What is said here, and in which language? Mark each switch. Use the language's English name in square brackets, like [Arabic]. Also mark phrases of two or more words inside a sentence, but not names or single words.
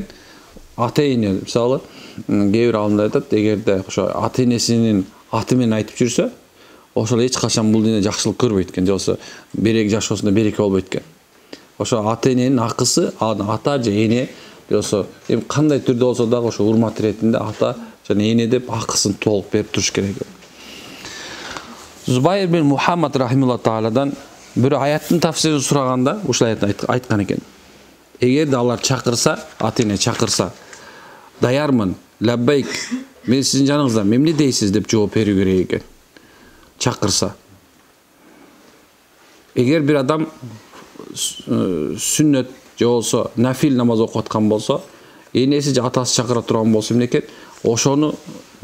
[Kyrgyz] Ата-эне, мисалы, кээ бир алымдар айтат, эгерде ошо ата-энесинин аты менен айтып жүрсө, ошол эч качан бул дүйнөдө жакшылык көрбөйт экен, жоксо береке жашоосунда береке болбойт экен. Ошо ата-эненин акысы, ата же эне, жоксо эми кандай түрдө болсо дагы ошо урмат иретинде ата жана эне деп акысын толук берип туруш керек. Зубайр бин Мухаммад рахималлаху тааладан бир аяттын тафсирин сураганда ушул аятты айткан экен. Эгерде алар чакырса, ата-эне чакырса, даярмын, лаббайк, мен сиздин жаныңызда эмне дейсиз деп жооп берүү керек экен. Чакырса. Эгер бир адам сүннөт же болсо нафил намаз окуп аткан болсо, энеси же атасы чакыра турган болсо эмне экен?